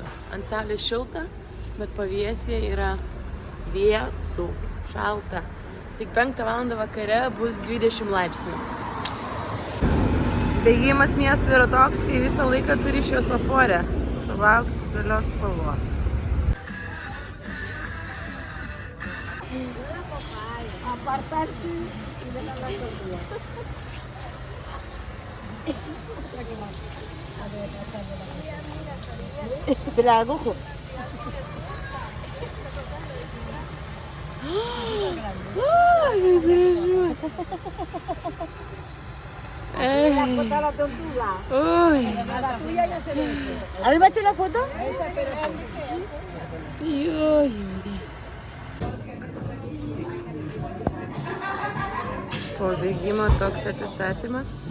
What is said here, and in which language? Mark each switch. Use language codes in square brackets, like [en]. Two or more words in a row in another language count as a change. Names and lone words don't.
[lt] Ant saulės šilta, bet pavėsyje yra vėsu, šalta. Tik 5 valandą vakare bus 20 laipsnių. Bėgimas miestų yra toks, kai visą laiką turi šviesoforę sulaukti žalios spalvos. [es] Apartarse y dejar la tortilla. Espera, cojo. Ay, qué precioso. La foto a la tortuga. Uy. A la tuya no se ve. ¿A mí me ha hecho una foto? Esa, pero [lt] Po bėgimo toks atsistatymas.